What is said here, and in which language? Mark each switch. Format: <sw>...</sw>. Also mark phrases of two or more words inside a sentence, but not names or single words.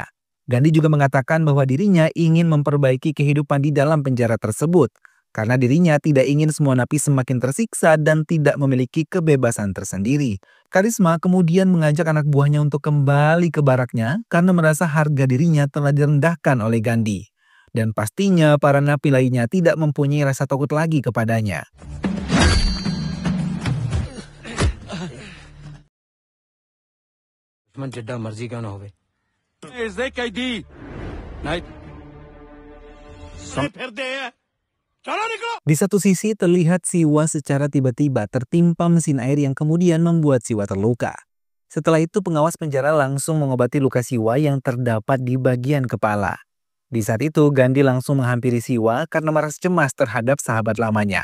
<id>Gandhi juga mengatakan bahwa dirinya ingin memperbaiki kehidupan di dalam penjara tersebut, karena dirinya tidak ingin semua napi semakin tersiksa dan tidak memiliki kebebasan tersendiri. Karisma kemudian mengajak anak buahnya untuk kembali ke baraknya karena merasa harga dirinya telah direndahkan oleh Gandhi. Dan pastinya para napi lainnya tidak mempunyai rasa takut lagi kepadanya.</id> <pa>ਦੁਸ਼ਮਣ ਜਿੱਡਾ ਮਰਜ਼ੀ ਕਿਉਂ ਨਾ ਹੋਵੇ</pa> <hi>इसे कैदी नहीं</hi> <id>Di satu sisi terlihat Siwa secara tiba-tiba tertimpa mesin air yang kemudian membuat Siwa terluka. Setelah itu pengawas penjara langsung mengobati luka Siwa yang terdapat di bagian kepala. Di saat itu Gandhi langsung menghampiri Siwa karena merasa cemas terhadap sahabat lamanya.</id>